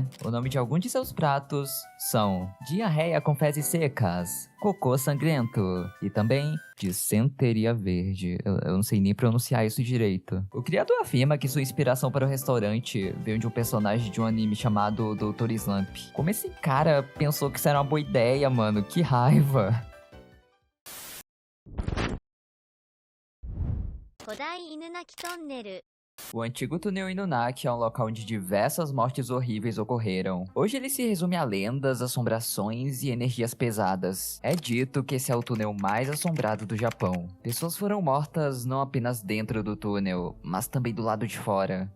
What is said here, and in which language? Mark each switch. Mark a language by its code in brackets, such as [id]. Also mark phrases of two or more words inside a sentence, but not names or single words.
[pt] O nome de algum de seus pratos são diarreia com fezes secas, cocô sangrento e também dissenteria verde. Eu não sei nem pronunciar isso direito. O criador afirma que sua inspiração para o restaurante veio de um personagem de um anime chamado Dr. Slump. Como esse cara pensou que isso era uma boa ideia, mano? Que raiva! [ja] 古代犬鳴トンネル [pt] O antigo túnel Inunaki é um local onde diversas mortes horríveis ocorreram. Hoje ele se resume a lendas, assombrações e energias pesadas. É dito que esse é o túnel mais assombrado do Japão. Pessoas foram mortas não apenas dentro do túnel, mas também do lado de fora.